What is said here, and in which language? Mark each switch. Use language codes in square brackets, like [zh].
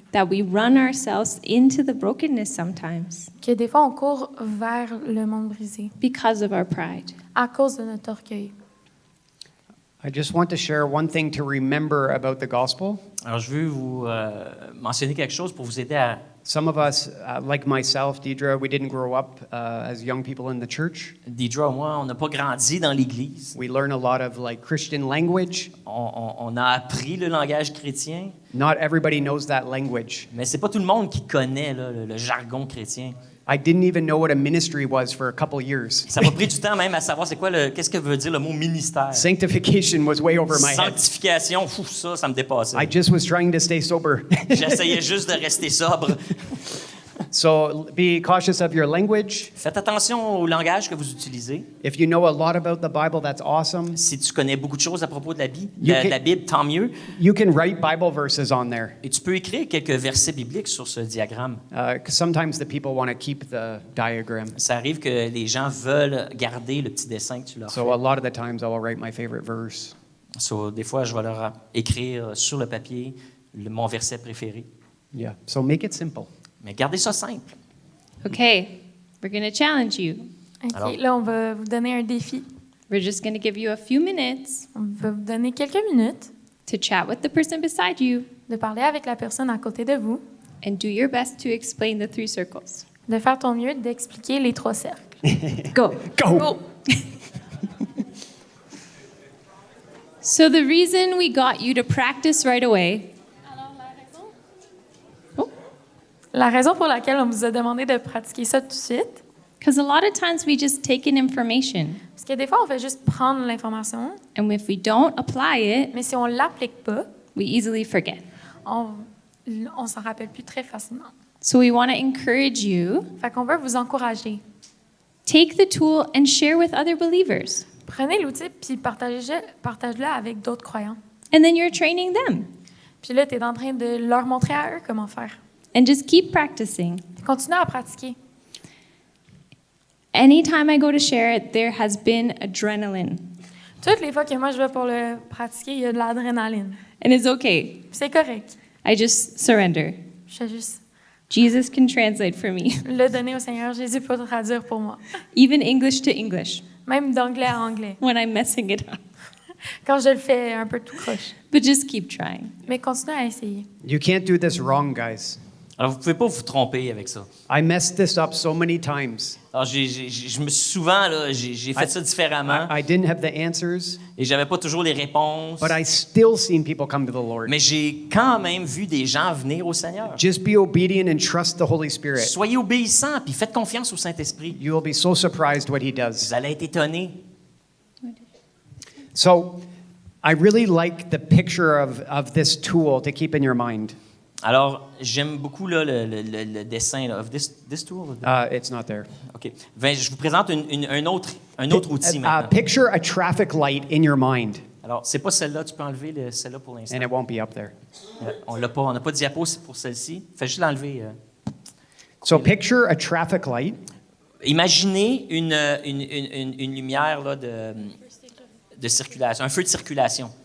[en] that we run ourselves into the brokenness sometimes [fr] Que des fois, on court vers le monde brisé [en] because of our pride. [fr] à cause de notre orgueil. [en] I just want to share one thing to remember about the gospel. [fr] Alors, je veux vous mentionner quelque chose pour vous aider à... [en] Some of us, like myself, Deidre, we didn't grow up as young people in the church. [fr] Deidre et moi, on n'a pas grandi dans l'Église. [en] We learn a lot of like Christian language. [fr] On a appris le langage chrétien, [en] Not everybody knows that language. [fr] mais c'est pas tout le monde qui connaît là, le jargon chrétien. [en] I didn't even know what a ministry was for a couple years. [fr] Ça m'a pris du temps même à savoir c'est quoi qu'est-ce que veut dire le mot ministère. [en] Sanctification was way over my head. [fr] Sanctification, ça me dépassait. [en] I just was trying to stay sober. [fr] J'essayais juste de rester sobre. [en] So be cautious of your language. [fr] Faites attention au langage que vous utilisez. [en] If you know a lot about the Bible, that's awesome. [fr] Si tu connais beaucoup de choses à propos de la Bible, [en] You [fr] de [en] can- [fr] la Bible, tant mieux. [en] You can write Bible verses on there. [fr] Et tu peux écrire quelques versets bibliques sur ce diagramme. [en] 'Cause sometimes the people want to keep the diagram. [fr] Ça arrive que les gens veulent garder le petit dessin que tu leur fais. [en] So a lot of the times I will write my favorite verse. [fr] So, des fois, je vais leur écrire sur le papier mon verset préféré. [en] Yeah. So make it simple. [fr] Mais gardez ça simple. [en] Okay, we're going to challenge you. OK, [fr] Alors- là, on va vous donner un défi. [en] We're just going to give you a few minutes [fr] On va vous donner quelques minutes [en] to chat with the person beside you [fr] de parler avec la personne à côté de vous, [en] and do your best to explain the 3 circles. [fr] de faire ton mieux d'expliquer les 3 cercles. [en] Go. Go. So the reason we got you to practice right away. Oh, [fr] La raison pour laquelle on vous a demandé de pratiquer ça tout de suite, [en] because a lot of times we just take in information, [fr] parce que des fois, on fait juste prendre l'information, [en] and if we don't apply it, [fr] mais si on ne l'applique pas, [en] we easily forget. [fr] on s'en rappelle plus très facilement. [en] So we want to encourage you. [fr] Fait qu'on veut vous encourager. [en] Take the tool and share with other believers. [fr] Prenez l'outil puis partage-le avec d'autres croyants. [en] And then you're training them. [fr] Puis là, tu es en train de leur montrer à eux comment faire. [en] And just keep practicing. [fr] Continue à pratiquer. [en] Anytime I go to share it, there has been adrenaline. [fr] Toutes les fois que moi je vais pour le pratiquer, il y a de l'adrénaline. [en] And it's okay. [fr] Puis c'est correct. [en] I just surrender. [fr] Je vais juste [en] Jesus can translate for me, [fr] le donner au Seigneur. Jésus peut traduire pour moi. [en] even English to English, [fr] Même d'anglais à anglais. [en] when I'm messing it up. [fr] Quand je le fais un peu tout croche. [en] But just keep trying. [fr] Mais continue à essayer. [en] You can't do this wrong, guys. [fr] Alors, vous ne pouvez pas vous tromper avec ça. [en] I messed this up so many times. [fr] Alors, je me suis souvent, là, j'ai fait ça différemment [en] I didn't have the answers, [fr] et j'avais pas toujours les réponses. [en] but I still seen people come to the Lord. [fr] Mais j'ai quand même vu des gens venir au Seigneur. [en] Just be obedient and trust the Holy Spirit. [fr] Soyez obéissants puis faites confiance au Saint-Esprit. [en] You will be so surprised what He does. [fr] Vous allez être étonnés. [en] So, I really like the picture of this tool to keep in your mind. [fr] Alors, j'aime beaucoup là, le dessin là, [en] of this tool. It's not there. [fr] OK. Ben, je vous présente un autre outil maintenant. [en] Picture a traffic light in your mind, [fr] Alors, c'est pas celle-là, tu peux enlever celle-là pour l'instant. [en] and it won't be up there. [fr] On n'a pas de diapo pour celle-ci. Fais juste l'enlever. [en] So, picture a traffic light. [fr] Imaginez une lumière là, de circulation, un feu de circulation.